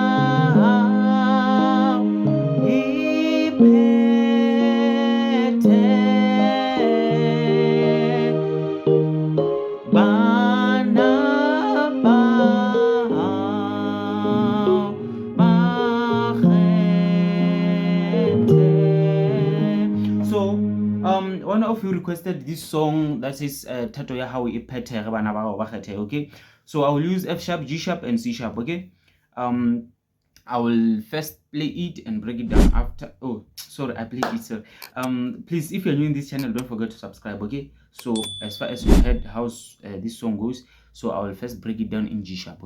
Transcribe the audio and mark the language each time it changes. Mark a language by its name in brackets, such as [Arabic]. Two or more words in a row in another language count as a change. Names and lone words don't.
[Southern Sotho] iphethe bana bao bakgethe. [English] So one of you requested this song that says [Southern Sotho] Thato ya hao iphethe bana bao bakgethe. [English] Okay, so I will use F sharp, G sharp, and C sharp. Okay, I will first play it and break it down after. Oh, sorry, I played it, sir. Please, if you're new in this channel, don't forget to subscribe. Okay, so as far as you heard how this song goes, so I will first break it down in G sharp.